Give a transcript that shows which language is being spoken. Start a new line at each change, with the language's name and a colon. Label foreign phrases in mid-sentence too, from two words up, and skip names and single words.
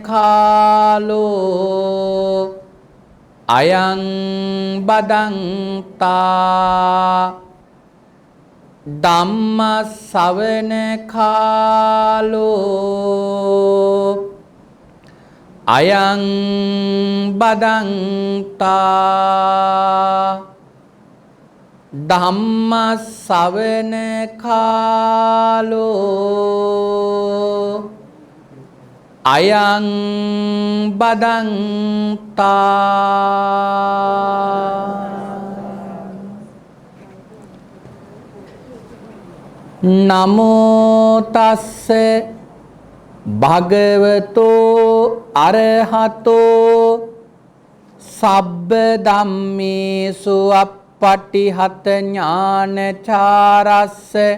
Pali: කාලෝ අයං බදන්තා ධම්ම ශ්‍රවණ කාලෝ අයං බදන්තා ධම්ම ශ්‍රවණ කාලෝ අයං බදන්තා නමෝ තස්ස භගවතෝ අරහතෝ සබ්බ ධම්මේසු අප්පටිහත ඥානචාරස්ස